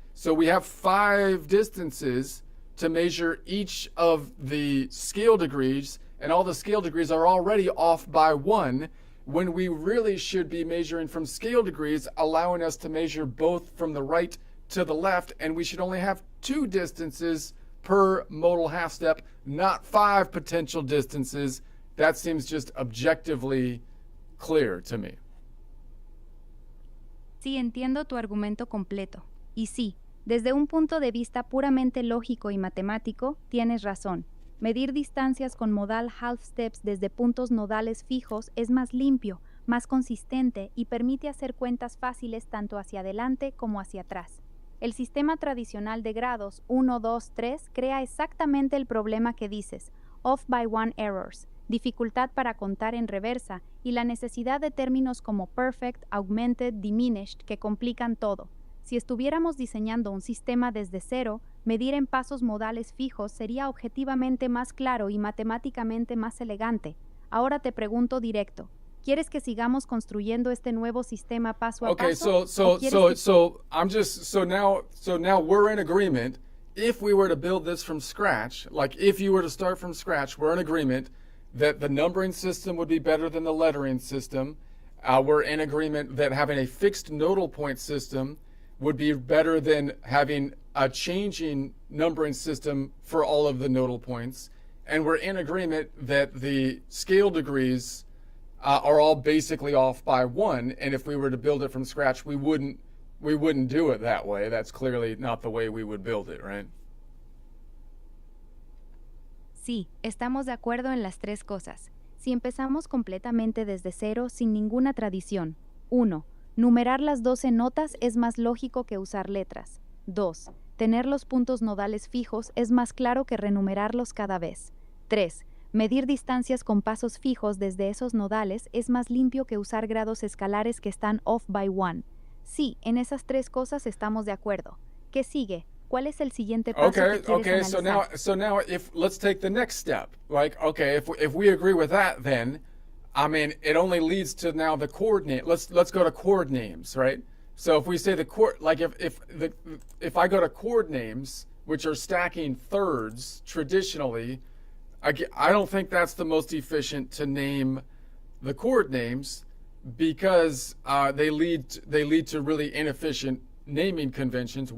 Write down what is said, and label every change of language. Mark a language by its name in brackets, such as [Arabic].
[English] So we have 5 distances to measure each of the scale degrees, and all the scale degrees are already off by 1, when we really should be measuring from scale degrees, allowing us to measure both from the right to the left, and we should only have 2 distances per modal half step, not 5 potential distances. That seems just objectively clear to me. [Spanish] Sí, entiendo tu argumento completo. Y sí, desde un punto de vista puramente lógico y matemático, tienes razón. Medir distancias con [English] modal half steps [Spanish] desde puntos nodales fijos es más limpio, más consistente y permite hacer cuentas fáciles tanto hacia adelante como hacia atrás. El sistema tradicional de grados 1, 2, 3 crea exactamente el problema que dices, [English] off by 1 errors, [Spanish] dificultad para contar en reversa y la necesidad de términos como [English] perfect, augmented, diminished [Spanish] que complican todo. Si estuviéramos diseñando un sistema desde cero, medir en pasos modales fijos sería objetivamente más claro y matemáticamente más elegante. Ahora te pregunto directo, ¿quieres que sigamos construyendo este nuevo sistema paso a [English] Okay, [Spanish] paso? [English] so now we're in agreement. If we were to build this from scratch, like if you were to start from scratch, we're in agreement that the numbering system would be better than the lettering system. We're in agreement that having a fixed nodal point system would be better than having a changing numbering system for all of the nodal points. And we're in agreement that the scale degrees are all basically off by 1. And if we were to build it from scratch, we wouldn't do it that way. That's clearly not the way we would build it, right? [Spanish] Sí, estamos de acuerdo en las 3 cosas. Si empezamos completamente desde cero, sin ninguna tradición. 1. Numerar las 12 notas es más lógico que usar letras. 2. Tener los puntos nodales fijos es más claro que renumerarlos cada vez. 3. Medir distancias con pasos fijos desde esos nodales es más limpio que usar grados escalares que están [English] off by 1. [Spanish] Sí, en esas 3 cosas estamos de acuerdo. ¿Qué sigue? ¿Cuál es el siguiente paso que quieres analizar? [English] So now if let's take the next step. Like, okay, if we agree with that, then I mean, it only leads to now the coordinate. Let's go to chord names, right? So if we say the chord, like if I go to chord names, which are stacking thirds traditionally, I don't think that's the most efficient to name the chord names, because they lead to really inefficient naming conventions.